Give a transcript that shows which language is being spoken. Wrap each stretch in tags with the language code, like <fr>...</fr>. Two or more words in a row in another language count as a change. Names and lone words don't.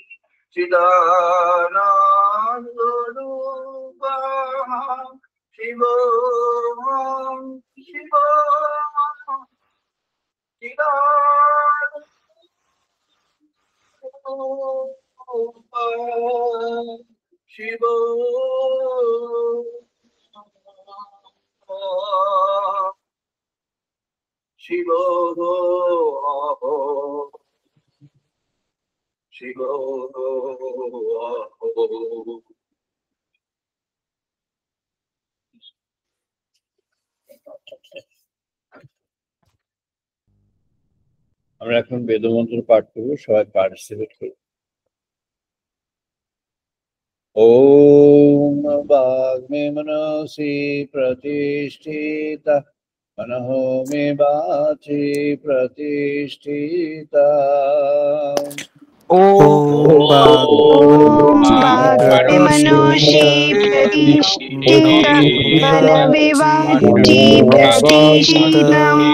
<sa>चिदानन्दरूपः शिवोऽहं शिवोऽहं चिदानन्दरूपः शिवो शिवो शिवो</sa> <bn>আমরা এখন বেদমন্ত্র পাঠ করব, সবাই পার্টিসিপেট করব।</bn> <sa>ওম বাগ্মে মনসি প্রতিষ্ঠিতা मनः मे वाचि प्रतिष्ठिता। बाग्मे मनसि प्रतिष्ठिता मनः वाचि प्रतिष्ठिता।</sa>